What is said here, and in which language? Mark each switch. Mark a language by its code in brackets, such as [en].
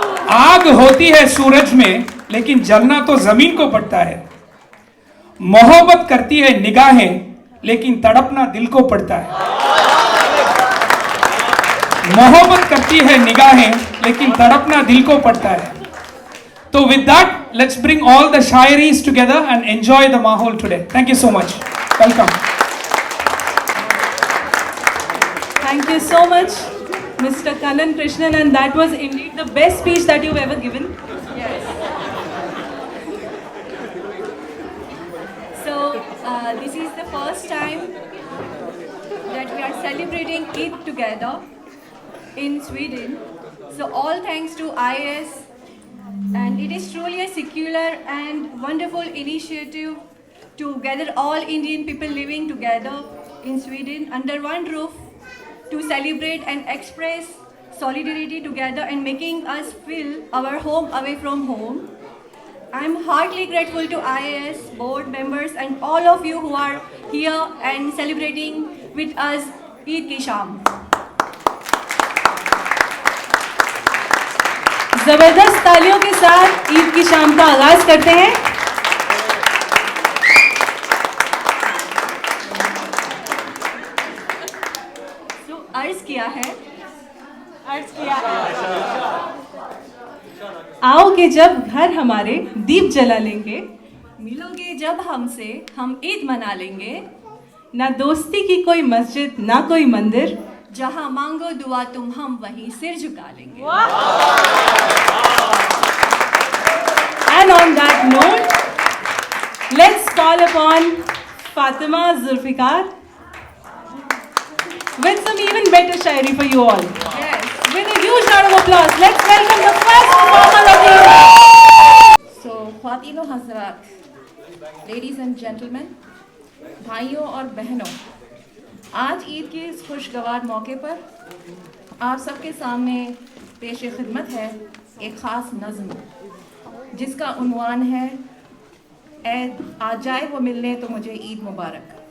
[hi] आग होती है सूरज में, लेकिन जलना तो जमीन को पड़ता है. मोहब्बत करती है निगाहें, लेकिन तड़पना दिल को पड़ता है. मोहब्बत करती है निगाहें, लेकिन तड़पना दिल को पड़ता है. [en] So with that, let's bring all the shairis together and enjoy the mahol today. Thank you so much. Welcome. Thank you so much, Mr. Kannan Krishnan, and that was indeed the best speech that you've ever given. Yes. So this is the first time that we are celebrating Eid together in Sweden. So all thanks to IAS. And it is truly a secular and wonderful initiative to gather all Indian people living together in Sweden under one roof to celebrate and express solidarity together and making us feel our home away from home. I am heartily grateful to IAS board members and all of you who are here and celebrating with us Eid Ki Sham. [hi] जबरदस्त तालियों के साथ ईद की शाम का आगाज करते हैं। तो अर्ज किया है आओ कि जब घर हमारे दीप जला लेंगे, मिलोगे जब हमसे हम ईद मना लेंगे, ना दोस्ती की कोई मस्जिद ना कोई मंदिर, जहां मांगो दुआ तुम हम वहीं सिर झुका लेंगे। [en] And on that note, let's call upon Fatima Zulfikar with some even better shairi for you all. Yes. With a huge round of applause, let's welcome the first performer of the evening. [hi] So, ख्वातीनो Hazrat, [en] ladies and gentlemen, [hi] भाइयों और बहनों, आज ईद के इस खुशगवार मौके पर आप सबके सामने पेश खिदमत है एक ख़ास नज़्म, जिसका उन्वान है ऐ आ जाए वो मिलने तो मुझे ईद मुबारक।